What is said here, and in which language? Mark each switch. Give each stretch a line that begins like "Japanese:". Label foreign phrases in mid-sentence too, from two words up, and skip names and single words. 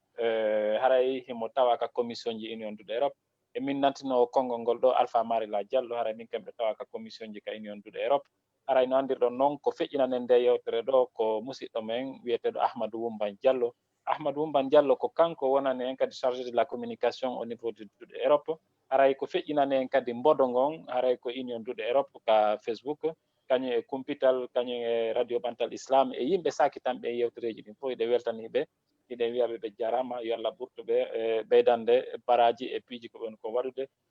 Fula: haray himo tawa ka commission ji union duuɗe Europe e min nantino konngol ngol ɗo Alpha Marila Diallo haray min kamɓe tawa ka commission ji ka union duuɗe Europe haray no andirɗon noon ko feƴƴinanen nde yewtere ɗo ko musidɗo men wiyeteɗo Ahmadou Wumban Diallo Ahmadou Wumban Diallo ko kanko wonani en kadi
French: chargé de la communication au niveau du
Fula: duuɗe Europe haray ko feƴƴinani en kadi mbodo ngon haray ko union duuɗe Europe ka Facebook kañum e kumpital kañum e radio ɓantal islam e yimɓe sakitanɓe e yewtereji ɗin fof eɗe weltaniɓe iɗen wiyaɓe ɓe jarama yo Allah ɓurtuɓe e ɓeydande baraji e piiji ko ɓen ko waɗude